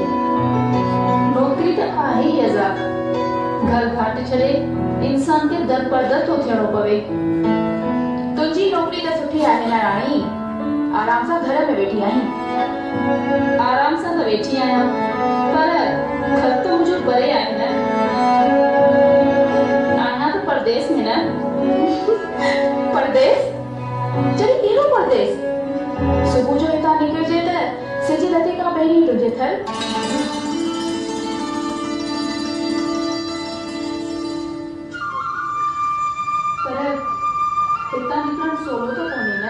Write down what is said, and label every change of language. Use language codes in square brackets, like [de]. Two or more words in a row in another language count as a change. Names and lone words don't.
[sd] नौकरी त आहे ई अज़ाब। घर घाट छॾे इंसान खे दर परदर थो थियणो पवे। तुंहिंजी नौकरी त सुठी आहे न राणी, आराम सां घर में वेठी आहीं। आराम सां त वेठी आहियां, पर घर तो मुझे परे आहे न। आना तो परदेस में न। परदेस? चली कहिड़ो परदेस? सुबुह जो हितां निकिरजे त सिज लथे खां पहिरीं तुंहिंजे थर। पर हितां निकिरणु सवलो त कोन्हे न।